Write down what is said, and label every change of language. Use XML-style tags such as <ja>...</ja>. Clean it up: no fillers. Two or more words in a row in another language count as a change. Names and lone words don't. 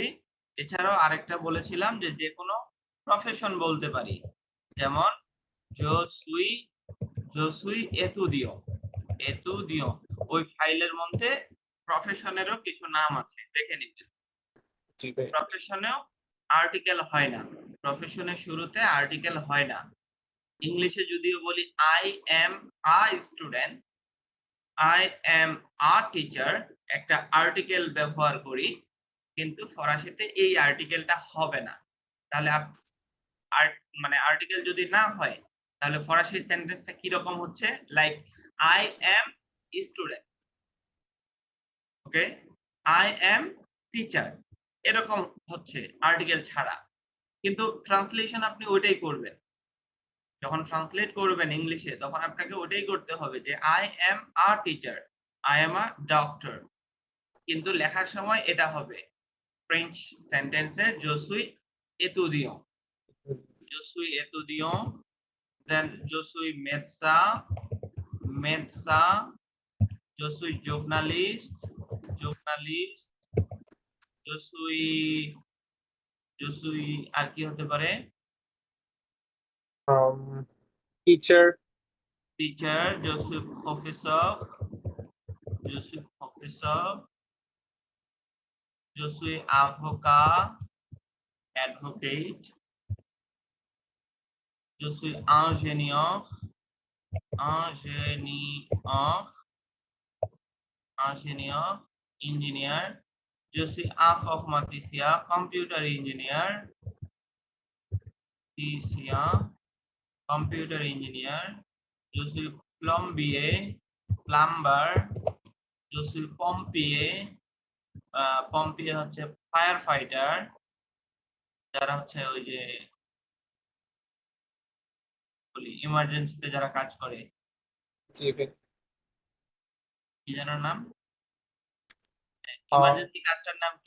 <bn>এছাড়াও আরেকটা বলেছিলাম যে যে কোনো প্রফেশন বলতে পারি, যেমন</bn> <fr>je suis, je suis étudiant, étudiant,</fr> <bn>ওই ফাইলের মধ্যে প্রফেশনেরও কিছু নাম আছে, দেখে নিতে। জি ভাই, প্রফেশনেও আর্টিকেল হয় না, প্রফেশনের শুরুতে আর্টিকেল হয় না। ইংলিশে যদিও বলি</bn> <en>I am a student, I am a teacher,</en> <bn>একটা আর্টিকেল ব্যবহার করি, কিন্তু ফরাসিতে এই আর্টিকেলটা হবে না। তাহলে মানে আর্টিকেল যদি না হয়, তাহলে ফরাসি সেন্টেন্সটা কি রকম হচ্ছে? লাইক</bn> <en>I am student,</en> <bn>ওকে,</bn> <en>I am teacher,</en> <bn>এরকম হচ্ছে আর্টিকেল ছাড়া। কিন্তু ট্রান্সলেশন আপনি ওইটাই করবেন, যখন ট্রান্সলেট করবেন ইংলিশে, তখন আপনাকে ওটাই করতে হবে যে</bn> <en>I am a teacher, I am a doctor,</en> <bn>কিন্তু লেখার সময় এটা হবে ফ্রেঞ্চ সেন্টেন্সে</bn> <fr>je suis étudiant, je suis étudiant, then je suis médecin, médecin, je suis journaliste, journaliste, je suis</fr> <bn>জুসুই আর কি হতে পারে? টিচার,</bn> <fr>টিচার, je suis professeur, je suis professeur, je suis avocat, অ্যাডভোকেট, জুসুই ingénieur, ingénieur, ingénieur, engineer, je suis informaticien,</fr> <en>computer engineer,</en> <bn>physicien,</bn> <en>computer engineer,</en> <fr>je suis plombier,</fr> <bn>plumber,</bn> <fr>je suis pompier, pompier</fr> <bn>হচ্ছে</bn> <en>fire fighter,</en> <bn>যারা হচ্ছে ওই যে বলি ইমার্জেন্সিতে যারা কাজ করে, জি ভাই। কি যেন নাম, ইমার্জেন্সি কাজটার নাম কি?</bn>